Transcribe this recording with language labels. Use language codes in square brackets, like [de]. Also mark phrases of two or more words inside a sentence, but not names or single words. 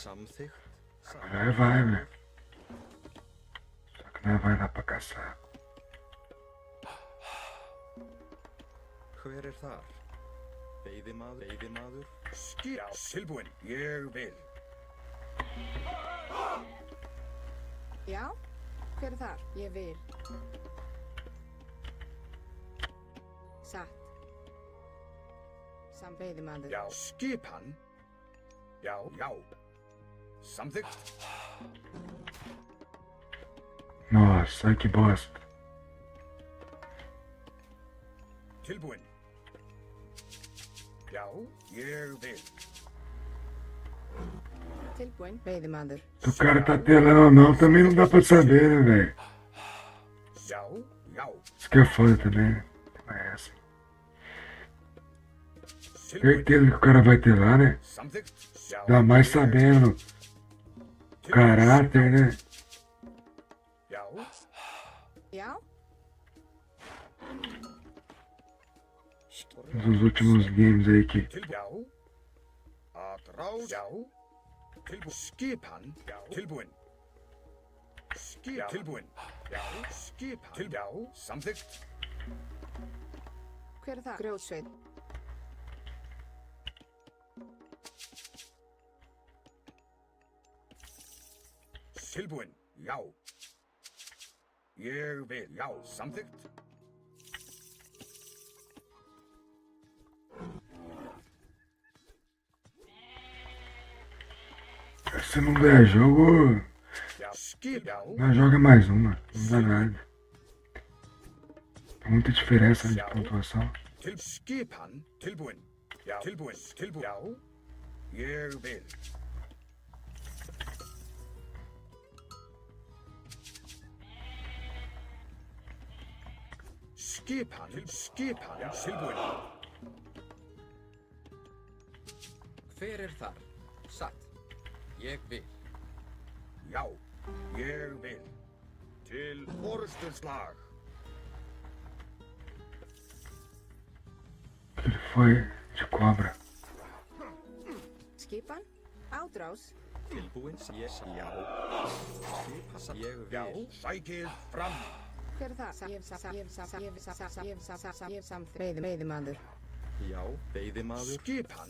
[pt] Vai, velho. Só que nós vai lá pra caçar. [is] Hver þar? Veiðimaður? Tilbúin, ég vil. Já, hver þar? Ég vil. Satt. Veiðimaður. Já, skipan. Já. Samþykkt. [pt] Nossa, que bosta. [is] Tilbúin. Já, ég vil. Tilbúin, veiðimaður. [pt] Se o cara tá telando ou não, também não dá pra saber, né, velho? [is] Já. [pt] Isso que é foda também, né? É essa. Certeza que o cara vai ter lá, né? [is] Samþykkt. Já. [pt] Ainda mais sabendo o caráter, né? [is] Já. Já? [pt] Dos últimos games aí que [is] Já. Atrás. Já. Tilbúin. Skipan. Já. Tilbúin. Tilbúin. Já. Skipan. Já. Samþykkt. Hver er það? Grjótsveit. Tilbúin. Já. Ég vil. Já. Samþykkt. [pt] se não der jogo, [is] Já. Já. [pt] nós joga mais uma. Não dá nada. Tem muita diferença de pontuação. [is] Skipan. Tilbúin. Já. Tilbúin. Tilbúin. Já. Ég vil. Skipan. Skipan. Tilbúin. Hver er þar? Satt. Ég vil. Já. Ég vil. Til orðsturslag. [pt] Ele foi de cobra. [is] Skipan? Ádrás? Tilbúin. Ég. Já. Skipa. Ég Já. vil. Sækið fram. Hver er það? Ég samþykkt. Veiðimaður. Já. Veiðimaður. Skipan.